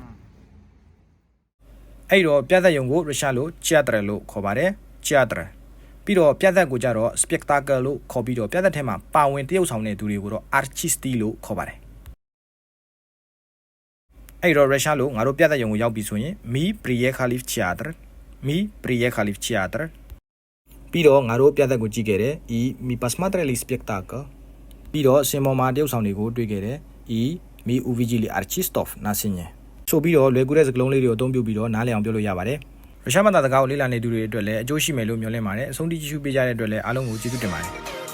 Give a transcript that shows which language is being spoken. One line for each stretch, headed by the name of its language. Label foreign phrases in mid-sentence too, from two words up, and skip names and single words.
Burmese: အဲ့တော့ပြသက်ရုံကိုရုရှားလို theater လို့ခေါ်ပါတယ် theater ပြီးတော့ပြသက်ကိုကြတော့ spectacle လို့ခေါ်ပြီးတော့ပြသက်ထဲမှာပါဝင်တရုပ်ဆောင်တဲ့သူတွေကိုတော့ artisti လို့ခေါ်ပါတယ် အဲ့တော့ရုရှားလိုငါတို့ပြသက်ရုံကိုရောက်ပြီဆိုရင်
Russian: мы приехали в театр мы приехали в театр
Burmese: ပြီးတော့ငါတို့ပြသက်ကိုကြည့်ခဲ့တယ်
Russian: и мы посмотрели спектакль
Burmese: ပြီးတော့စင်ပေါ်မှာတရုပ်ဆောင်တွေကိုတွေ့ခဲ့တယ်
Russian: и мы увидели артистов на сцене
Burmese: ဆိုပြီးတော့လွယ်ကူတဲ့စကားလုံးလေးတွေကိုအသုံးပြုပြီးတော့နားလည်အောင်ပြောလို့ရပါတယ်ရုရှားဘာသာစကားကိုလေ့လာနေသူတွေအတွက်လည်းအကျိုးရှိမယ်လို့မျှော်လင့်ပါတယ်အဆုံးထိကြည့်ရှုပေးကြတဲ့အတွက်လည်းအားလုံးကိုကျေးဇူးတင်ပါတယ်